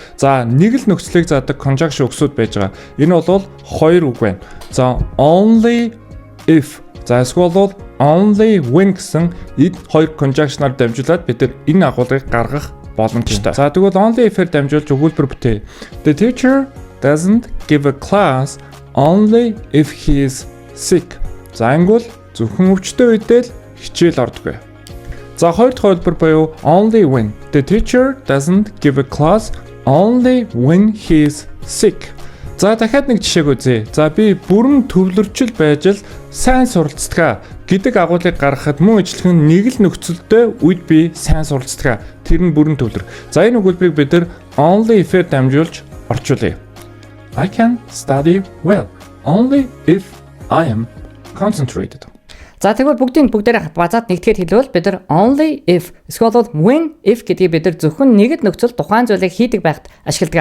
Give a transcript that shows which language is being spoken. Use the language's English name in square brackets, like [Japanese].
[Mongolian] За нэг л нөхцөлийг заадаг conjunction үгсүүд байж байгаа. Энэ бол хоёр үг байна. За only if за эсвэл only when гэсэн эд хоёр conjunction-аар дамжуулаад бид нар энэ агуулгыг гаргах боломжтой. За тэгвэл only if-ээр дамжуулж өгүүлбэр бүтээ. [English] The teacher doesn't give a class only if he is sick. [Mongolian] За ангуул зөвхөн өвчтөө үедээ л хичээл ордог. За хоёр дахь хэлбэр буюу only when. [English] The teacher doesn't give a class only when he is sick. [Mongolian] За дахиад нэг жишээг үзье. За би бүрэн төвлөрчл байж л сайн суралцдаг гэдэг агуулгыг гаргахад мөн ижилхэн нэг л нөхцөлтэй үед би сайн суралцдаг. Тэр нь бүрэн төвлөр. За энэ өгүүлбэрийг бид нар only if-ээр дамжуулж орчуулъя. [English] I can study well only if I am concentrated. [Mongolian] За тэгвэл бүгдээрээ базаад нэгтгэр хэлвэл бид нар only if эсвэл when if гэдгийг бид нар зөвхөн нэг л нөхцөл тухайн зүйлийг хийдэг байхад ашигладаг.